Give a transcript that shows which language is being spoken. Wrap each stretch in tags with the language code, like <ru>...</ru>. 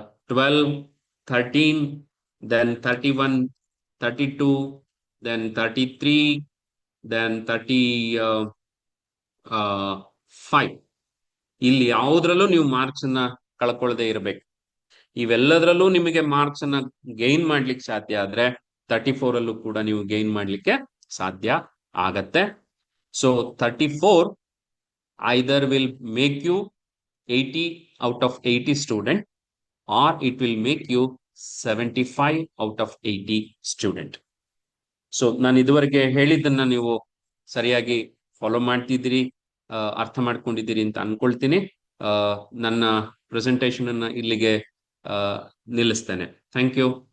<en>12, 13, then 31, 32, then 33, then 35,</en> <kn>ಇಲ್ಲಿ ಯಾವುದ್ರಲ್ಲೂ ನೀವು marks ಅನ್ನ ಕಳ್ಕೊಳ್ಳದೆ ಇರಬೇಕು. ಇವೆಲ್ಲದರಲ್ಲೂ ನಿಮಗೆ ಮಾರ್ಕ್ಸ್ ಅನ್ನ ಗೈನ್ ಮಾಡ್ಲಿಕ್ಕೆ ಸಾಧ್ಯ ಆದ್ರೆ 34 ಅಲ್ಲೂ ಕೂಡ ನೀವು ಗೈನ್ ಮಾಡ್ಲಿಕ್ಕೆ ಸಾಧ್ಯ ಆಗತ್ತೆ.</kn> <en>So 34 either will make you 80 out of 80 student, or it will make you 75 out of 80 student.</en> <kn>So ನಾನು ಇದುವರೆಗೆ ಹೇಳಿದ್ದನ್ನ ನೀವು ಸರಿಯಾಗಿ ಫಾಲೋ ಮಾಡ್ತಿದ್ದೀರಿ, ಅರ್ಥ ಮಾಡ್ಕೊಂಡಿದ್ದೀರಿ ಅಂತ ಅನ್ಕೊಳ್ತೀನಿ. ನನ್ನ ಪ್ರೆಸೆಂಟೇಶನ್ ಅನ್ನ ಇಲ್ಲಿಗೆ ನಿಲ್ಲಿಸ್ತೇನೆ.</kn> <en>Thank you.</en>